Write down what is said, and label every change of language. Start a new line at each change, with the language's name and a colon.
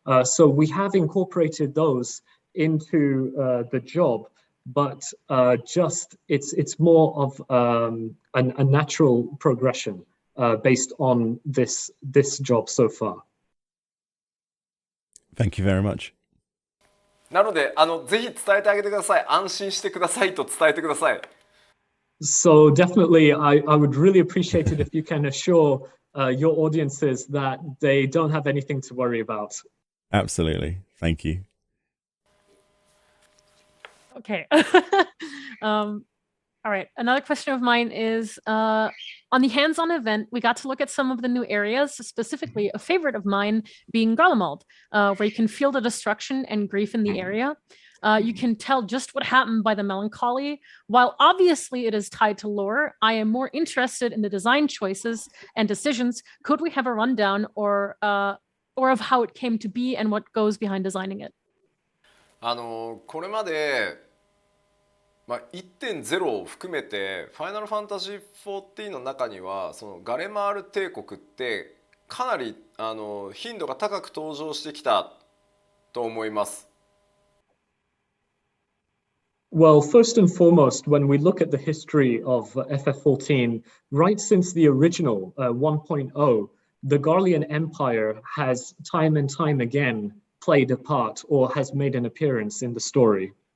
English: So we have incorporated those into the job, but it's more of a natural progression based on this job so far. Thank you very much.
Japanese: なのでぜひ伝えてあげてください。安心してくださいと伝えてください。
English: So definitely, I would really appreciate it if you can assure your audiences that they don't have anything to worry about. Absolutely. Thank you. Okay. All right. Another question of mine is on the hands-on event, we got to look at some of the new areas, specifically a favorite of mine being Garlemald, where you can feel the destruction and grief in the area. You can tell just what happened by the melancholy. While obviously it is tied to lore, I am more interested in the design choices and decisions. Could we have a rundown or of how it came to be and what goes behind designing it?
Japanese: これまで1.0 を含めてファイナルファンタジー14の中にはそのガレマール帝国ってかなり頻度が高く登場してきたと思います。
English: Well, first and foremost, when we look at the history of FF14, right since the original 1.0, the Garlean Empire has time and time again played a part or has made an appearance in the story.